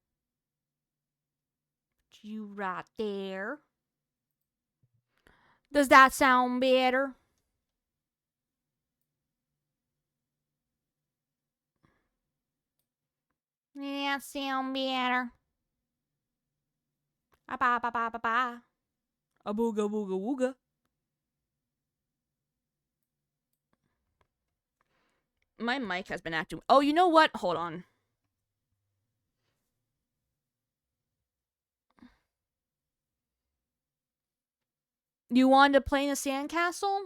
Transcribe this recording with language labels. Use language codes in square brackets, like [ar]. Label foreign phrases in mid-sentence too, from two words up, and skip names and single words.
[en] Put you right there. Does that sound better? Yeah, sound better. A ba ba ba ba ba. A booga booga wooga. My mic has been acting. Oh, you know what? Hold on. You wanted to play in a sandcastle?